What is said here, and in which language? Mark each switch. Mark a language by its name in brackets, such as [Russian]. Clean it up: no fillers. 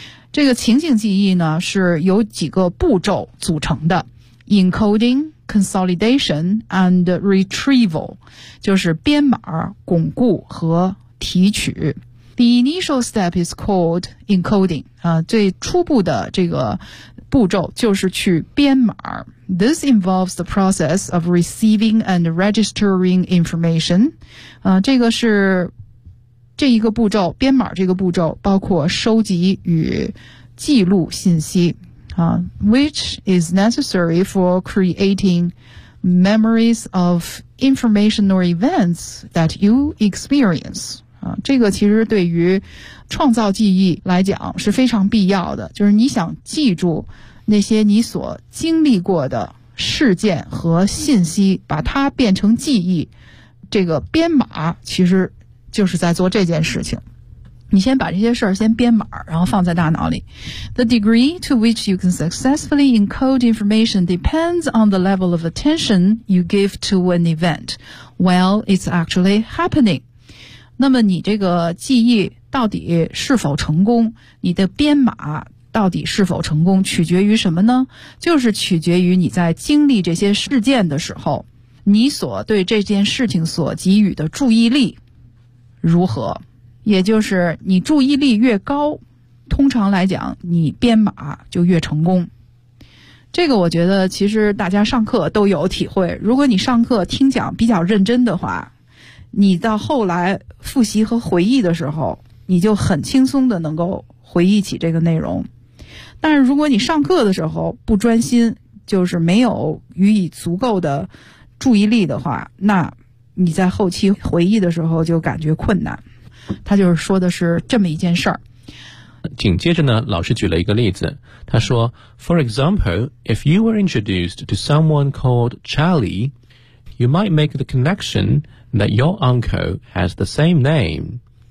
[Chinese] 这个情景记忆呢是由几个步骤组成的， [English] encoding, consolidation, and retrieval, [Chinese] 就是编码、巩固和提取。 [English] The initial step is called encoding, [Chinese] 最初步的这个步骤就是去编码。 [English] This involves the process of receiving and registering information. [Chinese] 这个是这一个步骤，编码这个步骤包括收集与记录信息 [English] which is necessary for creating memories of information or events that you experience. [Chinese] 这个其实对于创造记忆来讲是非常必要的，就是你想记住那些你所经历过的事件和信息，把它变成记忆，这个编码其实就是在做这件事情。你先把这些事儿先编码，然后放在大脑里。 [English] The degree to which you can successfully encode information depends on the level of attention you give to an event while it's actually happening. [Chinese] 那么你这个记忆到底是否成功，你的编码到底是否成功，取决于什么呢？就是取决于你在经历这些事件的时候，你所对这件事情所给予的注意力如何。也就是你注意力越高，通常来讲你编码就越成功。这个我觉得其实大家上课都有体会，如果你上课听讲比较认真的话，你到后来复习和回忆的时候，你就很轻松的能够回忆起这个内容。但是如果你上课的时候不专心，就是没有予以足够的注意力的话，那你在后期回忆的时候就感觉困难。他就是说的是这么一件事儿。紧接着呢，老师举了一个例子，他说 [English] For example, if you were introduced to someone called Charlie, you might make the connection that your uncle has the same name.